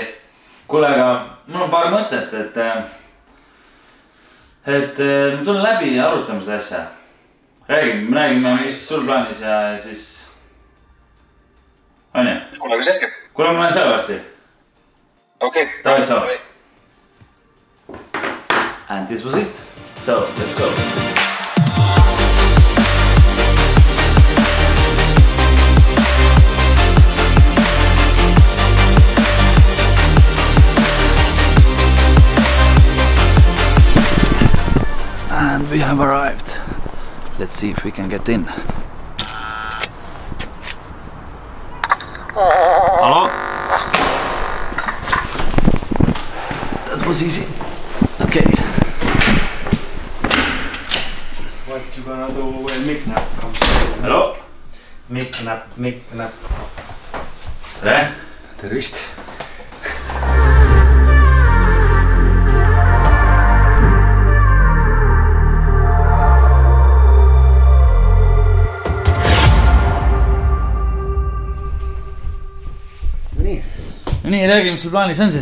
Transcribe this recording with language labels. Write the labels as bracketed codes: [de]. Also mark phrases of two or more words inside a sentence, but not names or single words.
[et] Kuule, aga mul on paar mõtet, et me tulen läbi ja arutame seda asja. Räägime, mis sul plaanis ja siis... On ju? Kuule, aga selge. Kuule, ma olen seal varsti. Okei. Davai, [en] ciao. And this was it. So, let's go. And we have arrived. Let's see if we can get in. Hello? That was easy. Okay. What you gonna do when Mick-Nap comes? Hello? Mick-Nap. [et] Tere? Tervist. Nii, räägi, mis sul plaanis on siis?